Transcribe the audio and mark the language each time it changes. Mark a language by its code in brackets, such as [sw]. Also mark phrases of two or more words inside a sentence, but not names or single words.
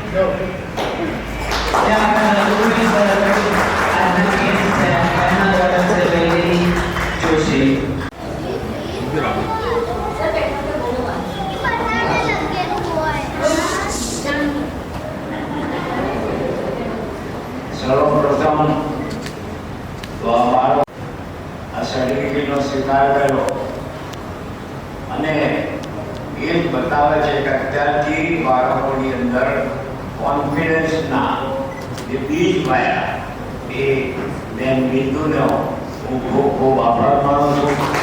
[en] Yeah, Louis, and the kids, and my daughter, Valerie Joshi. [gu] સર પેટમાં તો બહુ વાત સર્વપ્રથમ તો અમારો આ સર્ટિફિકેટનો સ્વીકાર કર્યો અને એ જ બતાવે છે કે અત્યારથી બાળકોની અંદર કોન્ફિડન્સના જે બીજ પાયા એ બેન બિંદુનો હું ખૂબ ખૂબ આભાર માનું છું.